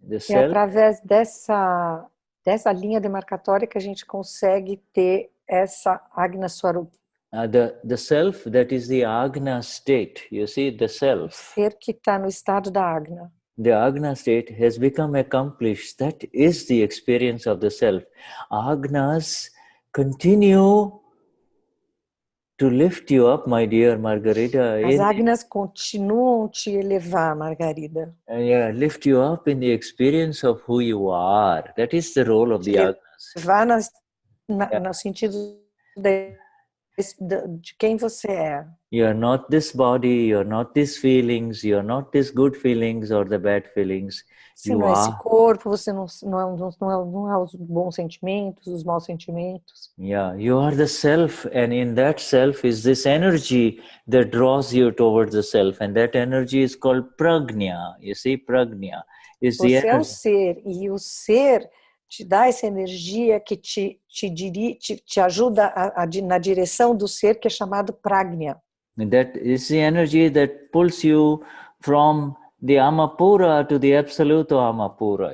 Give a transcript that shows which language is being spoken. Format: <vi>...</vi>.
<pt>É através dessa linha demarcatória que a gente consegue ter essa Agna Swarup.</pt> <en>the self, that is the Agna state. You see, the self.</en> <pt>Ser que está no estado da Agna.</pt> <en>The Agna state has become accomplished. That is the experience of the self. Agnas continue to lift you up, my dear Margarita.</en> <pt>As Agnas continuam te elevar, Margarida.</pt> <en>Yeah, lift you up in the experience of who you are. That is the role of the Agnas.</en> <pt>Levar no sentido de quem você é.</pt> <en>You are not this body, you are not these feelings, you are not these good feelings or the bad feelings.</en> <pt>Você não é esse corpo, você não é os bons sentimentos, os maus sentimentos.</pt> <en>Yeah, you are the self, and in that self is this energy that draws you towards the self, and that energy is called prajna. You see, prajna is the energy.</en> <pt>Você é o ser, e o ser te dá essa energia que te ajuda na direção do ser, que é chamado prajna.</pt> <en>That is the energy that pulls you from the Amapura to the absolute Amapura.</en>